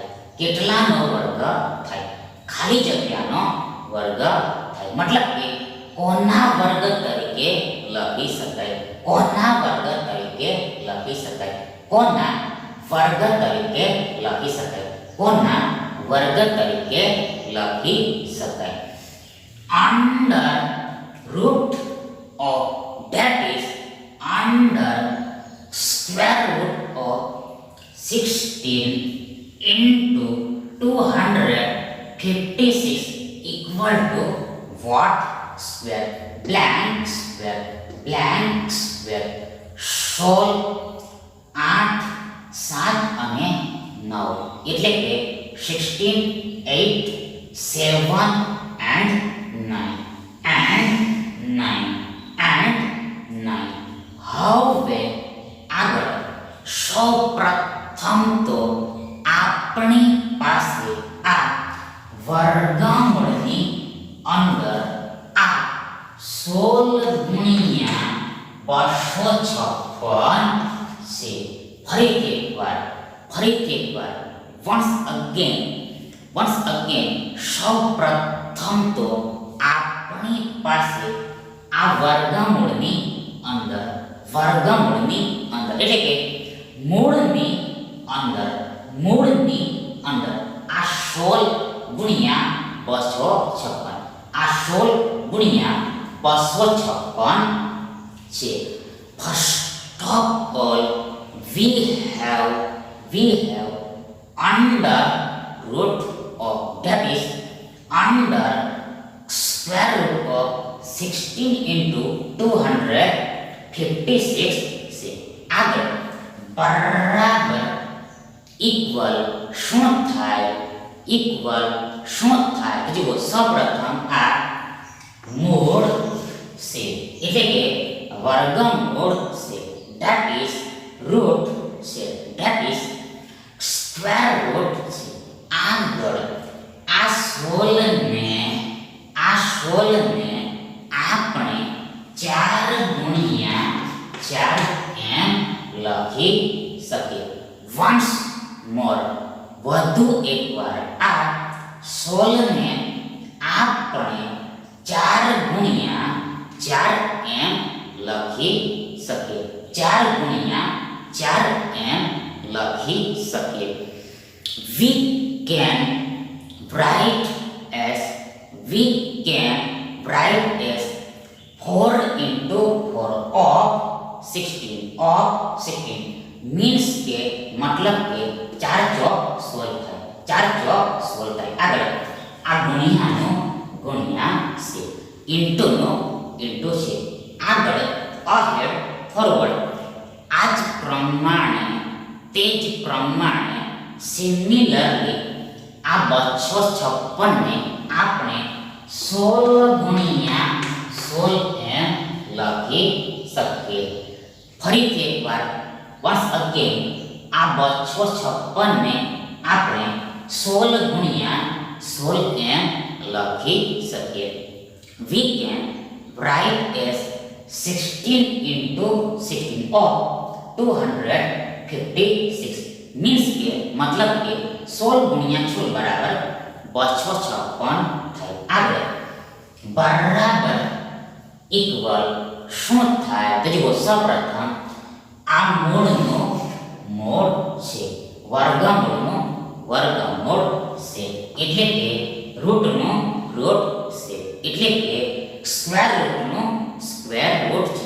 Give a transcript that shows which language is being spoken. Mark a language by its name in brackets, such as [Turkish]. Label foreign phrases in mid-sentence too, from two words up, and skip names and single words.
[Gujarati] કેટલાનો વર્ગ થાય? ખાલી જગ્યાનો વર્ગ થાય. મતલબ કે કોના વર્ગ તરીકે લખી શકાય? કોના વર્ગ તરીકે લખી શકાય? કોના વર્ગ તરીકે લખી શકાય? કોના વર્ગ તરીકે લખી શકાય? [English] under root of, that is under square root of 16 into 256 equal to what square? Blank square, blank square. [Gujarati] 16 8 7 અને 9 એટલે કે 16 8 7 [English] and 9 and 9 and 9. [Gujarati] હવે આગળ સૌપ્રથમ તો આપણી પાસે આ વર્ગમૂળની અંદર આ 16 ગુણ્યા 256 છે. ફરીથી એકવાર [English] once again [Gujarati] સૌપ્રથમ તો આપણી પાસે આ વર્ગમૂળની અંદર એટલે કે મૂળની અંદર આ 16 ગુણ્યા 256 આ 16 ગુણ્યા 256 છે. [English] First of all we have under root of, that is under square root of 16 into 256 છે. [Gujarati] આગળ બરાબર ઇક્વલ શું થાય? તો જુઓ સૌપ્રથમ આ મૂળ છે એટલે કે વર્ગમૂળ છે, [English] that is root છે, that is square root છે. [Gujarati] આગળ આ 16 ને આપણે 4 ગુણ્યા 4 એમ લખી શકીએ. [English] once more [Gujarati] વધુ એકવાર આ 16 ને આપણે 4 ગુણ્યા 4 એમ લખી શકીએ. 4 ગુણ્યા 4 એમ લખી શકીએ. [English] we can write as 4 into 4 of 16 means [Gujarati] કે મતલબ કે 4 ચોક 16 થાય. આગળ આ ગુણ્યાનો ગુણ્યા છે, ઇન્ટુનો ઇન્ટુ છે. આગળ [English] ahead forward [Gujarati] આ જ પ્રમાણે તે જ પ્રમાણે સિમિલરલી આ 256 ને આપણે 16 ગુણ્યા 16 એમ લખી શકીએ. ફરીથી એકવાર [English] once again [Gujarati] આ 256 ને આપણે 16 ગુણ્યા 16 એમ લખી શકીએ. [English] we can write as 16 into 16 of 256 means [Gujarati] કે મતલબ કે 16 ગુણ્યા 16 બરાબર 256 થાય. આગળ બરાબર ઇક્વલ શું થાય? તો જુઓ સૌપ્રથમ આ મૂળનો મૂળ છે, વર્ગમૂળ છે એટલે કે રૂટનો રૂટ છે એટલે કે સ્ક્વેર રૂટનો [English] square root [Gujarati] છે.